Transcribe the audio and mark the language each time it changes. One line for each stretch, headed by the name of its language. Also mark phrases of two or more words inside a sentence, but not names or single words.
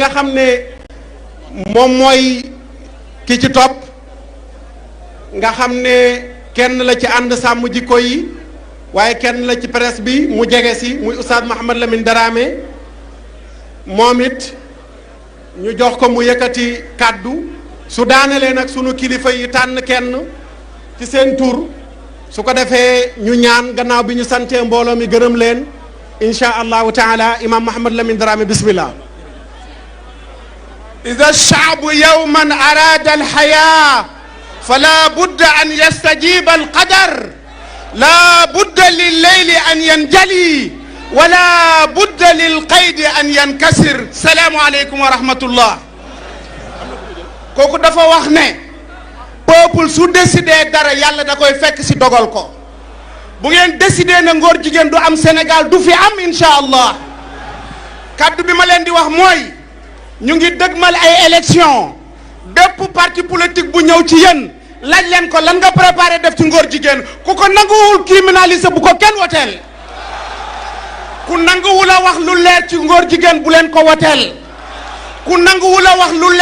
Wolof: nga xam ne moom mooy ki ci topp nga xam ne kenn la ci ànd sàmm jikko yi waaye kenn la ci presse bi mu jege si muy Oustaz Mouhamed Lamine Dramé moom it ñu jox ko mu yëkkati kàddu su daanelee nag sunu kilifa yi tànn kenn ci seen tur su ko defee ñu ñaan gannaaw bi ñu santee mbooloo mi gërëm leen
Arabic: إن شاء الله تعالى
Wolof: imam Mouhamed Lamine Dramé bismillah.
Arabic: إذا الشعب يوما أراد الحياة فلا بد أن يستجيب القدر لا بد لليل أن ينجلي ولا بد للقيد أن ينكسر السلام عليكم ورحمة الله
Wolof: kooku dafa wax ne peuple su décidé dara yàlla da koy fekk si dogal ko bu ngeen décidé na ngóor jigéen du am Sénégal du fi am
Arabic: إن شاء الله
Wolof: kaddu bi ma leen di wax mooy ñu ngi dëgmal ay élection bépp
French: parti politique
Wolof: bu ñëw ci yéen laaj leen ko lan nga préparé def ci ngóor jigéen ku ko nanguwul criminaliser bu ko kenn woteel ku nanguwul a wax lu leer ci ngóor jigéen bu leen ko woteel ku nanguwul a wax lu